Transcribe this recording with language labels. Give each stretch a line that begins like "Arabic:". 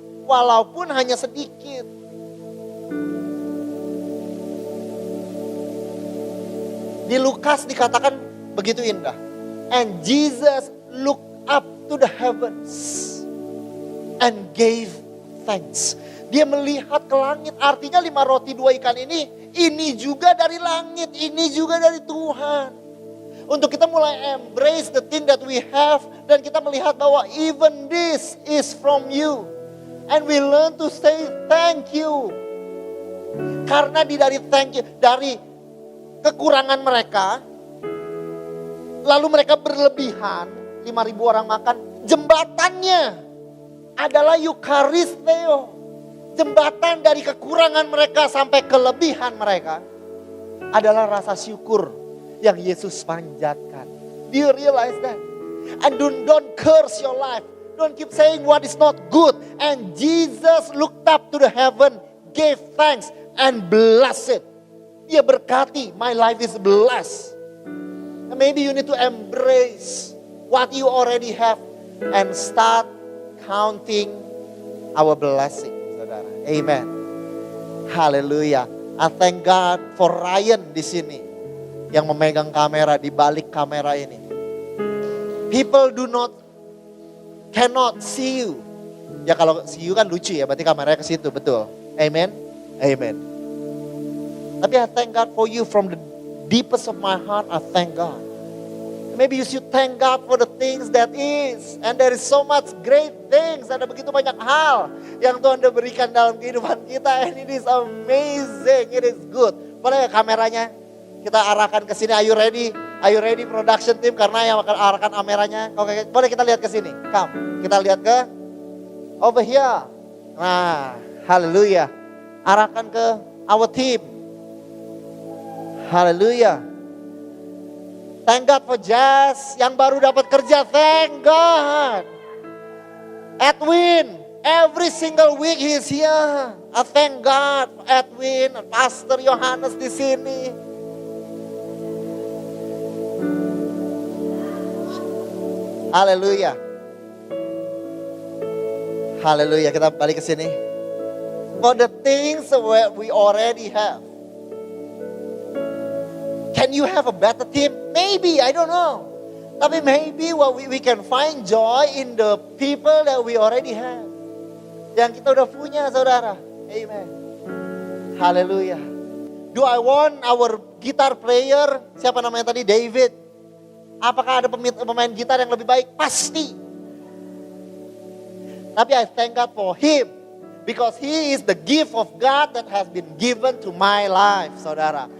Indonesian: Walaupun hanya sedikit. Di Lukas dikatakan begitu indah.
English: And Jesus looked up to the heavens and gave thanks.
Indonesian: Dia melihat ke langit, artinya 5 roti 2 ikan ini juga dari langit, ini juga dari Tuhan. Untuk kita mulai
English: embrace the thing that we have,
Indonesian: dan kita melihat bahwa
English: even this is from you. And we learn to say thank you.
Indonesian: Karena dari
English: thank you,
Indonesian: dari kekurangan mereka, lalu mereka berlebihan, 5.000 orang makan, jembatannya adalah Eucharisteo. Jembatan dari kekurangan mereka sampai kelebihan mereka adalah rasa syukur yang Yesus panjatkan.
English: Do you realize that? And don't curse your life. Don't keep saying what is not good. And Jesus looked up to the heaven, gave thanks and blessed it.
Indonesian: Dia berkati,
English: my life is blessed. And maybe you need to embrace what you already have and start counting our blessing.
Indonesian: Amen. Haleluya.
English: I thank God for
Indonesian: Ryan di sini yang memegang kamera di balik kamera ini.
English: People cannot see you.
Indonesian: Ya kalau
English: see you
Indonesian: kan lucu ya, berarti kameranya ke situ, betul. Amen. Amen. Tapi
English: I thank God for you from the deepest of my heart. I thank God. Maybe you should thank God for the things that is. And there is so much great things.
Indonesian: Ada begitu banyak hal yang Tuhan sudah berikan dalam kehidupan kita.
English: And it is amazing. It is good.
Indonesian: Boleh kameranya kita arahkan ke sini.
English: Are you ready? Are you ready production team?
Indonesian: Karena yang akan arahkan kameranya. Oke, boleh kita lihat ke sini.
English: Come.
Indonesian: Kita lihat ke
English: over here.
Indonesian: Nah, haleluya. Arahkan ke
English: our team.
Indonesian: Haleluya.
English: Thank God for
Indonesian: Jazz yang baru dapat kerja.
English: Thank God. Edwin, every single week he's here. I thank God for Edwin, Pastor Yohanes
Indonesian: di sini. Haleluya.
English: Haleluya,
Indonesian: kita balik ke sini.
English: For the things that we already have. Can you have a better team? Maybe, I don't know.
Indonesian: Tapi
English: maybe we can find joy in the people that we already have.
Indonesian: Yang kita udah punya, saudara. Amen. Haleluya.
English: Do I want our guitar player,
Indonesian: siapa namanya tadi,
English: David?
Indonesian: Apakah ada pemain gitar yang lebih baik? Pasti. Tapi
English: I thank God for him. Because he is the gift of God that has been given to my life, saudara.